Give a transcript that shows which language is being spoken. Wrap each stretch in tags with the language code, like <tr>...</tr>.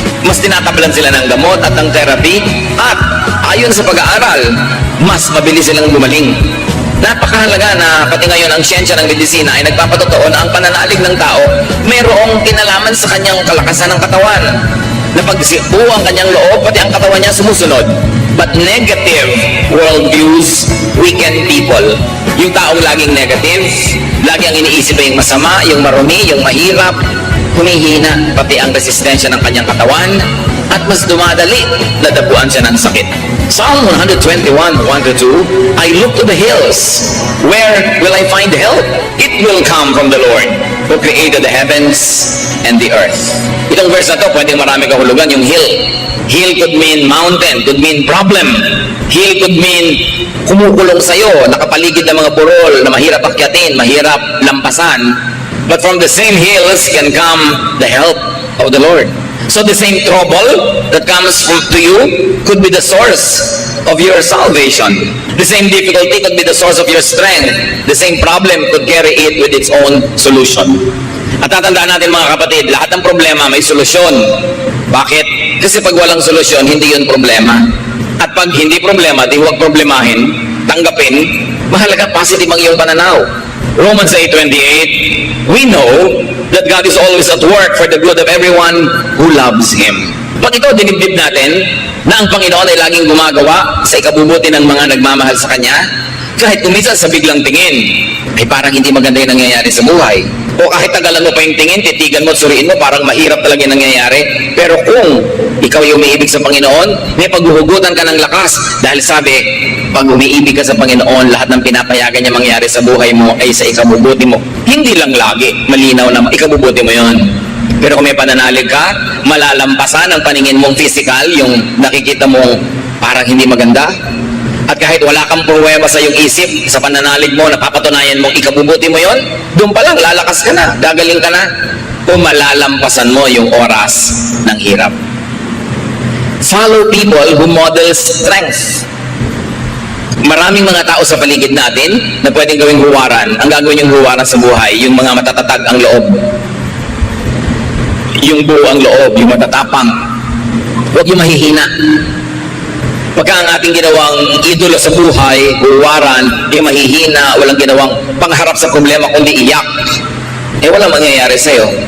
<tl>Mas tinatablan sila ng gamot at ng therapy, at ayon sa pag-aaral, mas mabilis silang gumaling. Napakahalaga na pati ngayon ang siyensya ng medisina ay nagpapatotoo na ang pananalig ng tao mayroong kinalaman sa kanyang kalakasan ng katawan. Na pag buo ang kanyang loob, pati ang katawan niya sumusunod.</tl> <en>But negative worldviews weaken people.</en> <tl>Yung taong laging negative, lagi ang iniisip ay yung masama, yung marumi, yung mahirap, humihina pati ang resistensya ng kanyang katawan, at mas dumadali na dapuan siya ng sakit.</tl> <en>Psalm 121:1-2, I look to the hills. Where will I find help? It will come from the Lord, who created the heavens and the earth.</en> <tl>Itong verse na to, pwedeng marami kahulugan. Yung hill.</tl> <en>Hill could mean mountain, could mean problem. Hill could mean</en> <tl>kumukulong sa'yo, nakapaligid ng mga burol na mahirap akyatin, mahirap lampasan.</tl> <en>But from the same hills can come the help of the Lord. So the same trouble that comes to you could be the source of your salvation. The same difficulty could be the source of your strength. The same problem could carry it with its own solution.</en> <tl>At tatandaan natin mga kapatid, lahat ng problema may solusyon. Bakit? Kasi pag walang solusyon, hindi yun problema. At pag hindi problema, di huwag problemahin, tanggapin, mahalaga positive ang iyong pananaw.</tl> <en>Romans 8:28, we know that God is always at work for the good of everyone who loves Him.</en> <tl>Pag ito, dinibdib natin na ang Panginoon ay laging gumagawa sa ikabubuti ng mga nagmamahal sa Kanya, kahit kuminsan sa biglang tingin, ay parang hindi maganda yung nangyayari sa buhay. O kahit tagalan mo pa yung tingin, titigan mo at suriin mo, parang mahirap talaga yung nangyayari. Pero kung ikaw ay umiibig sa Panginoon, may paghuhugutan ka ng lakas. Dahil sabi, pag umiibig ka sa Panginoon, lahat ng pinapayagan niya mangyari sa buhay mo ay sa ikabubuti mo. Hindi lang lagi, malinaw na ikabubuti mo yon. Pero kung may pananalig ka, malalampasan ang paningin mong physical, yung nakikita mong parang hindi maganda. At kahit wala kang pruweba sa iyong isip, sa pananalig mo, napapatunayan mong ikabubuti mo yon, doon pa lang, lalakas ka na, gagaling ka na, o malalampasan mo yung oras ng hirap.</tl> <en>Follow people who model strength.</en> <tl>Maraming mga tao sa paligid natin na pwedeng gawing huwaran. Ang gagawin yung huwaran sa buhay, yung mga matatatag ang loob. Yung buo ang loob, yung matatapang. Huwag yung mahihina. Pagka ang ating ginawang idolo sa buhay, buwaran, yung mahihina, walang ginawang pangharap sa problema, kundi iyak, walang mangyayari sa'yo.</tl>